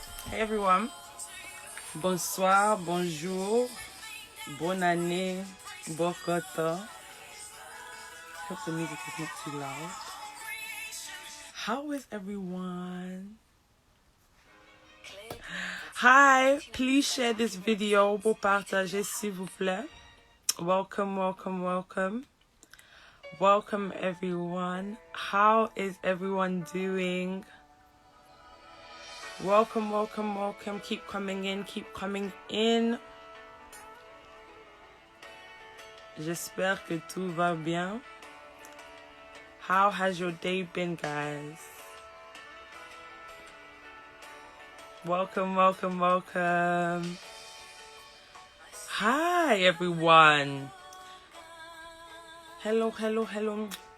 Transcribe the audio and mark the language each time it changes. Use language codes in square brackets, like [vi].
[en] Hey everyone, [fr] bonsoir, bonjour, bonne année, bon coton. [en] Hope the music is not too loud. How is everyone? Hi, please share this video [fr] pour partager s'il vous plaît. [en] Welcome, welcome, welcome. Welcome everyone. How is everyone doing? Welcome, welcome, welcome. Keep coming in, keep coming in. [fr] J'espère que tout va bien. [en] How has your day been, guys? Welcome, welcome, welcome. Hi, everyone. Hello, hello, hello.